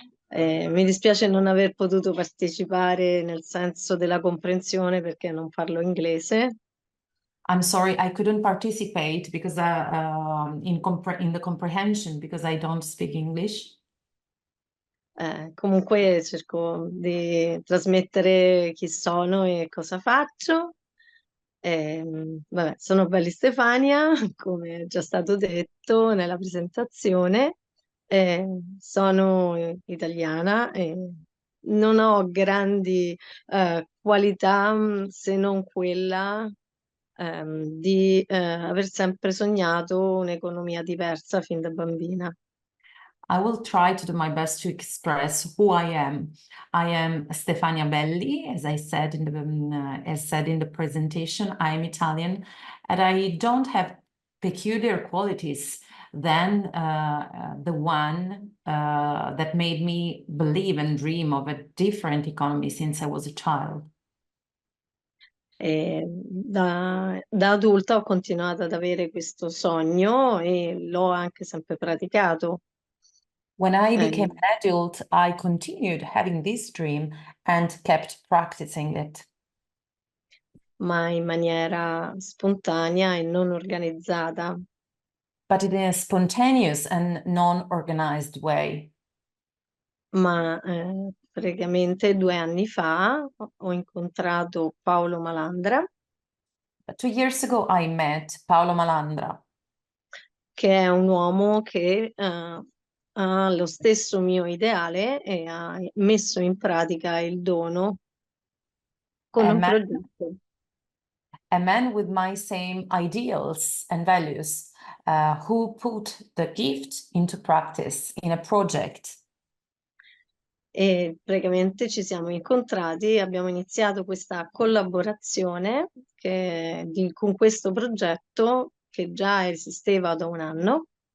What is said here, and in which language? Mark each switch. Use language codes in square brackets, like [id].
[it] Mi dispiace non aver potuto partecipare nel senso della comprensione perché non parlo inglese. [en] I'm sorry I couldn't participate because in the comprehension because I don't speak English. [it] Comunque cerco di trasmettere chi sono e cosa faccio. Vabbè, sono Belli Stefania, come è già stato detto nella presentazione. Sono italiana e non ho grandi qualità se non quella di aver sempre sognato un'economia diversa fin da bambina. [en] I will try to do my best to express who I am. I am Stefania Belli, as I said in the presentation. I am Italian, and I don't have peculiar qualities than the one that made me believe and dream of a different economy since I was a child. [it] Da adulta ho continuato ad avere questo sogno e l'ho anche sempre praticato. [en] When I became an adult, I continued having this dream and kept practicing it. [it] Ma in maniera spontanea e non organizzata. [en] But in a spontaneous and non-organized way. [it] Ma praticamente 2 anni fa ho incontrato Paolo Malandra. [en] 2 years ago I met Paolo Malandra. [it] Che è un uomo che ha lo stesso mio ideale e ha messo in pratica il dono con un progetto. [en] A man with my same ideals and values who put the gift into practice in a project. [it] E praticamente ci siamo incontrati e abbiamo iniziato questa collaborazione con questo progetto che già esisteva da 1 anno.